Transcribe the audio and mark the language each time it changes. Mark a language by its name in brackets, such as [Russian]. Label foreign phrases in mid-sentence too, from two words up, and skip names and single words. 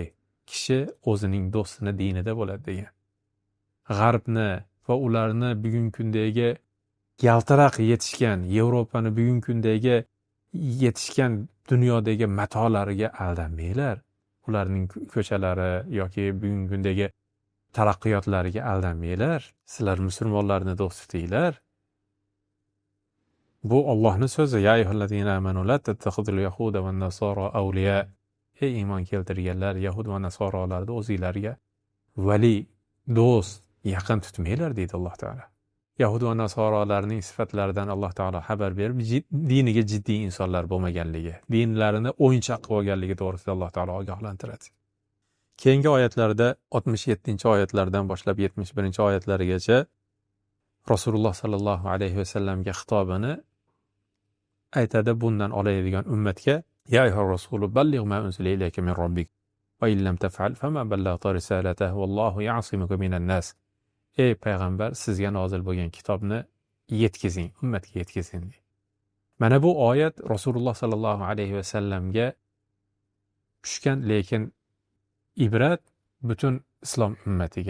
[Uzbek] Kishi o'zining do'stini dinida bo'ladi degan. G'arbni va ularni bugungi kundagi yaltiroq yetishgan, Yevropani bugungi kundagi yetishgan dunyodagi matolariga aldanmanglar. Ularning ko'chalari yoki bugungi kundagi taraqqiyotlariga aldanmanglar. Sizlar musulmonlarni do'st tutinglar. Bu Allohning so'zi. [Arabic] يا أيها الذين آمنوا لا تتخذوا اليهود والنصارى أولياء. [Uzbek] Ey iymon keltirganlar, Yahud va nasoralarni o'zingizlarga vali, do'st, yaqin tutmanglar deydi Alloh taolo. Yahud va nasoralarning sifatlaridan Alloh taolo xabar berib, diniga jiddiy insonlar bo'lmaganligi, dinlarini o'yinchoq qilib olganligi to'g'risida Alloh taolo ogohlantiradi. Keyingi oyatlarda 67-oyatlardan boshlab 71-oyatlarigacha Rasululloh [Arabic] صلى الله عليه وسلم [Uzbek] xitobini aytadi bundan oladigan ummatga: [Arabic] "يا أيها الرسول بلغ ما أنزل إليك من ربك وإن لم تفعل فما بلغت رسالته والله يعصمك من الناس." [Uzbek] Ey payg'ambar, sizga nozil bo'lgan kitobni yetkazing, ummatga yetkazing. Mana bu oyat Rasululloh [Arabic] صلى الله عليه وسلم [Uzbek] tushgan, lekin ibrat butun islom ummatiga.